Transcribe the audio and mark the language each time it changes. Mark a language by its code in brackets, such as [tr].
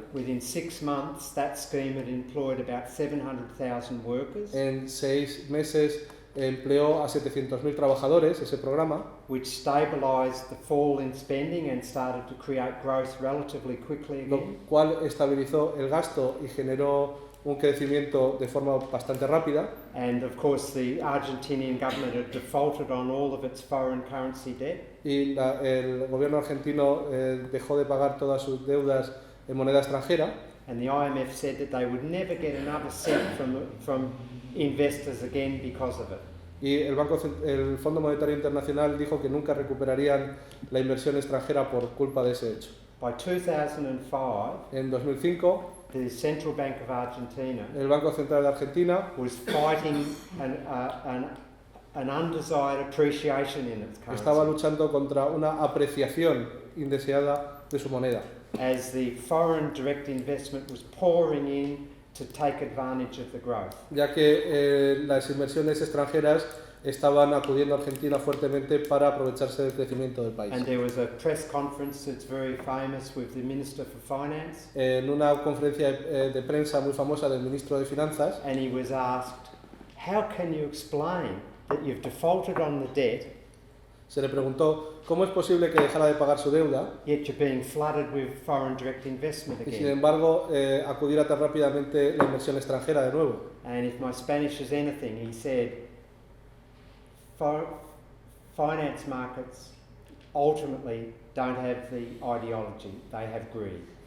[en] Within 6 months, that scheme had employed about 700,000 workers, [es] En 6 meses empleó a 700.000 trabajadores ese programa, [en] which stabilised the fall in spending and started to create growth relatively quickly [es] lo [en] again. [es] cual estabilizó el gasto y generó un crecimiento de forma bastante rápida. [en] And of course, the Argentinian government had defaulted on all of its foreign currency debt. [es] Y el gobierno argentino dejó de pagar todas sus deudas en moneda extranjera. [en] And the IMF said that they would never get another cent from investors again because of it. [es] Y el Fondo Monetario Internacional dijo que nunca recuperarían la inversión extranjera por culpa de ese hecho. [en] By 2005, [es] En 2005, [en] the Central Bank of Argentina [es] el Banco Central de Argentina [en] was fighting an undesired appreciation in its [es] estaba [en] currency [es] luchando contra una apreciación indeseada de su moneda, [en] as the foreign direct investment was pouring in to take advantage of the growth. [es] ya que las inversiones extranjeras estaban acudiendo a Argentina fuertemente para aprovecharse del crecimiento del país. [en] And there was a press conference that's very famous with the Minister for Finance, [es] En una conferencia de prensa muy famosa del ministro de Finanzas, [en] and he was asked, how can you explain that you've defaulted on the debt, [es] se le preguntó cómo es posible que dejara de pagar su deuda [en] yet you're being flooded with foreign direct investment [es] y sin [en] again? [es] embargo acudiera tan rápidamente la inversión extranjera de nuevo. [en] And if my Spanish is anything, he said, finance markets ultimately don't have the ideology, they have greed.